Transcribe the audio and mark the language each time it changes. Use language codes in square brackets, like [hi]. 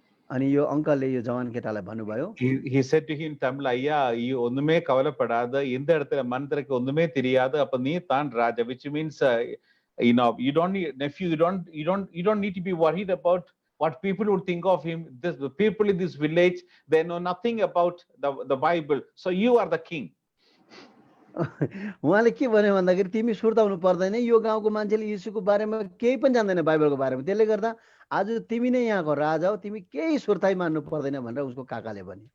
[ne] अनि यो अङ्कलले यो जवान केटालाई भन्नुभयो, [en] he said to him, Tamil, [ta] ஐயா, ஒண்ணுமே கவலைப்படாத, இந்த இடத்துல மனிதருக்கு ஒண்ணுமே தெரியாது, அப்ப நீ தான் ராஜா, [en] which means, you don't need, nephew, you don't need to be worried about what people would think of him. The people in this village, they know nothing about the Bible, so you are the king. [ne] उहाँले के भन्यो भन्दाखेरि तिमी सुर्ताउनु पर्दैन, यो गाउँको मान्छेले यीशुको बारेमा केही पनि जान्दैन बाइबलको बारेमा, त्यसले गर्दा आज तिमी नै यहाँको राजा हो, तिमी केही सुर्ताइ मान्नु पर्दैन भनेर उसको काकाले भने.